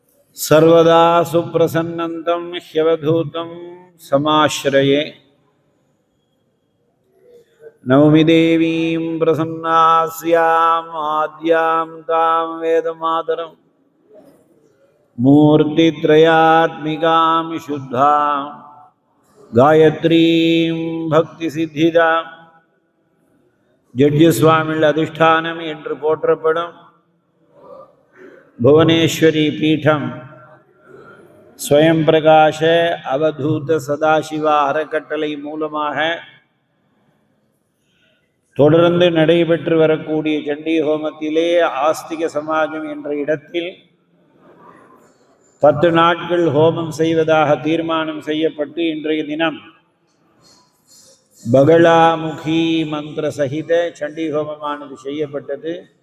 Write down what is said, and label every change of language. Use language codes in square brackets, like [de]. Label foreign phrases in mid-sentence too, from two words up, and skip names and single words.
[sa] सर्वदा सुप्रसन्नन्तं ह्यवधूतं समाश्रये नौमि देवीं प्रसन्नास्याम् आद्यां तां वेदमातरं मूर्तित्रयात्मिकां शुद्धां गायत्रीं भक्तिसिद्धिदां जड्यस्वामिल अधिष्ठानम् [ta] என்று போற்றப்படும் भुवनेश्वरी पीठम स्वयं प्रकाश अवधूत सदाशिवा अறக்கட்டளை மூலமாக தொடர்ந்து நடைபெற்று வரக்கூடிய சண்டி ஹோமத்திலே ஆஸ்திக சமாஜம் என்ற இடத்தில் 10 நாட்கள் ஹோமம் செய்வதாக தீர்மானம் செய்யப்பட்டு இன்றைய தினம் பகலாமுகி மந்திர சகித சண்டி ஹோமமானது செய்யப்பட்டது.